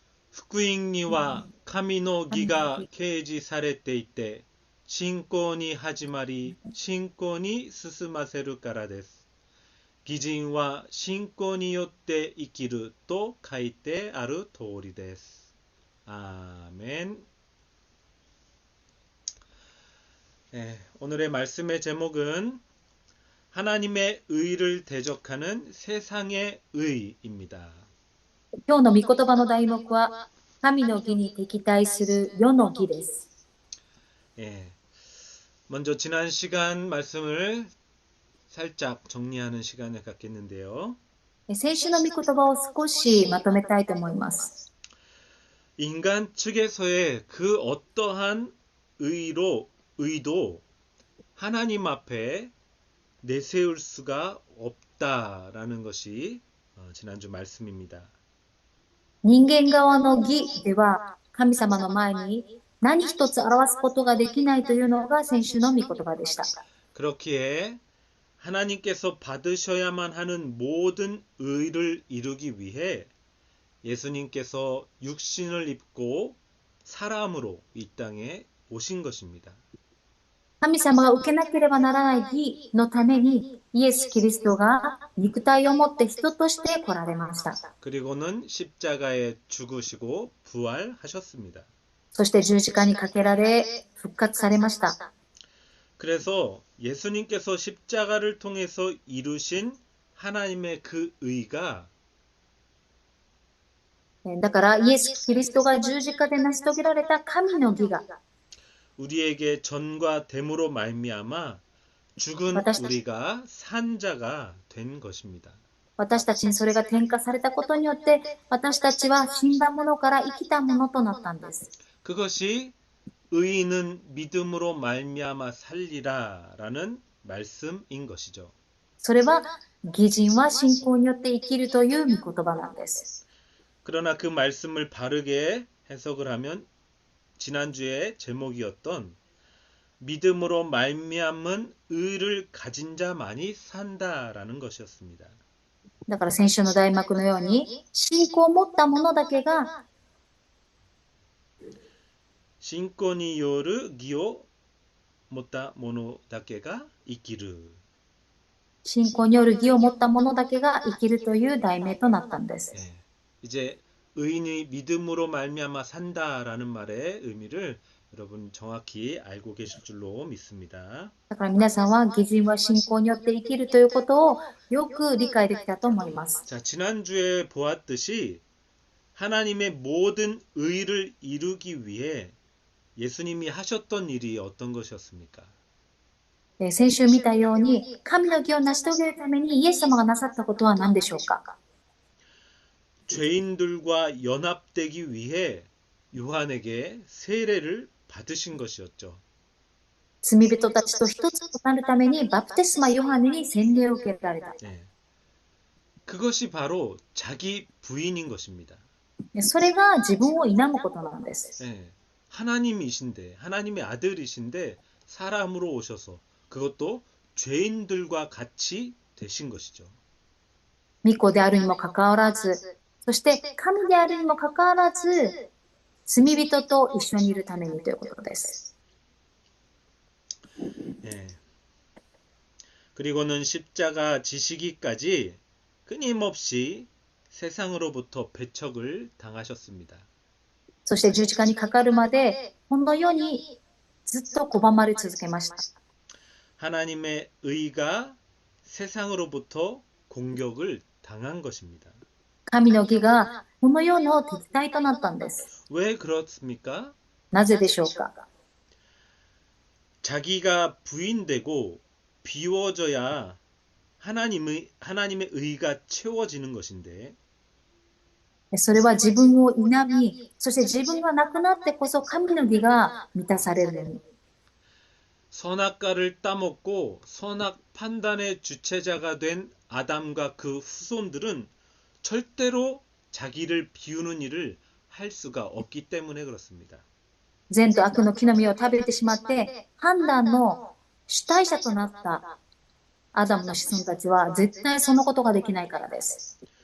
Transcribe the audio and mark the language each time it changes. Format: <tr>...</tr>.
<ja>福音には神の義が掲示されていて、信仰に始まり、信仰に進ませるからです。義人は信仰によって生きると書いてある通りです。</ja> <ko>아멘. 오늘의 말씀의 제목은 하나님의 의를 대적하는 세상의 의입니다.</ko> <ja>今日の御言葉の題目は、神の義に敵対する世の義です。</ja> <ko>먼저 지난 시간 말씀을 살짝 정리하는 시간을 갖겠는데요.</ko> <ja>先週の御言葉を少しまとめたいと思います。</ja> <ko>인간 측에서의 그 어떠한 의도 하나님 앞에 내세울 수가 없다라는 것이 지난주 말씀입니다.</ko> <ja>人間側の義では、神様の前に何一つ表すことができないというのが先週の御言葉でした。</ja> <ko>그렇기에 하나님께서 받으셔야만 하는 모든 의를 이루기 위해 예수님께서 육신을 입고 사람으로 이 땅에 오신 것입니다.</ko> <ja>神様が受けなければならない義のために、イエス・キリストが肉体を持って人として来られました。</ja> <ko>그리고는 십자가에 죽으시고 부활하셨습니다.</ko> <ja>そして十字架にかけられ、復活されました。</ja> <ko>그래서 예수님께서 십자가를 통해서 이루신 하나님의 그 의가</ko> <ja>だから、イエス・キリストが十字架で成し遂げられた神の義が、</ja> <ko>우리에게 전과 됨으로 말미암아 죽은 우리가 산 자가 된 것입니다.</ko> <ja>私たちにそれが転化されたことによって、私たちは死んだものから生きたものとなったんです。</ja> <ko>그것이 의인은 믿음으로 말미암아 살리라라는 말씀인 것이죠.</ko> <ja>それは、義人は信仰によって生きるという御言葉なんです。</ja> <ko>그러나 그 말씀을 바르게 해석을 하면 지난주에 제목이었던 믿음으로 말미암은 의를 가진 자만이 산다라는 것이었습니다.</ko> <ja>だから先週の題目のように、信仰を持った者だけが、 신권による義を持った者だけが生きる。信仰による義を持った者だけが生きるという題名となったんです。</ja> <ko>이제 의인이 믿음으로 말미암아 산다라는 말의 의미를 여러분 정확히 알고 계실 줄로 믿습니다.</ko> <ja>だから皆さんは義人は信仰によって生きるということをよく理解できたと思います。</ja> <ko>자, 지난주에 보았듯이 하나님의 모든 의를 이루기 위해 예수님이 하셨던 일이 어떤 것이었습니까?</ko> <ja>先週見たように、神の義を成し遂げるためにイエス様がなさったことは何でしょうか？</ja> <ko>죄인들과 연합되기 위해 요한에게 세례를 받으신 것이었죠.</ko> <ja>罪人たちと一つとなるためにバプテスマヨハネに洗礼を受けられた。</ja> <ko>그것이 바로 자기 부인인 것입니다.</ko> <ja>それが自分を否むことなんです。</ja> <ko>하나님이신데, 하나님의 아들이신데 사람으로 오셔서 그것도 죄인들과 같이 되신 것이죠.</ko> <ja>御子であるにもかかわらず、そして神であるにもかかわらず、罪人と一緒にいるためにということです。</ja> <ko>그리고는 십자가 지시기까지 끊임없이 세상으로부터 배척을 당하셨습니다.</ko> <ja>そして十字架にかかるまで、この世にずっと拒まれ続けました。</ja> <ko>하나님의 의가 세상으로부터 공격을 당한 것입니다.</ko> <ja>神の義がこの世の敵対となったんです。</ja> <ko>왜 그렇습니까?</ko> <ja>なぜでしょうか？</ja> <ko>자기가 부인되고 비워져야 하나님의 의가 채워지는 것인데</ko> <ja>それは自分を否み、そして自分がなくなってこそ神の義が満たされるのに。</ja> <ko>선악과를 따먹고 선악 판단의 주체자가 된 아담과 그 후손들은 절대로 자기를 비우는 일을 할 수가 없기 때문에 그렇습니다.</ko> <ja>善と悪の木の実を食べてしまって、判断の主体者となったアダムの子孫たちは絶対そのことができないからです。</ja>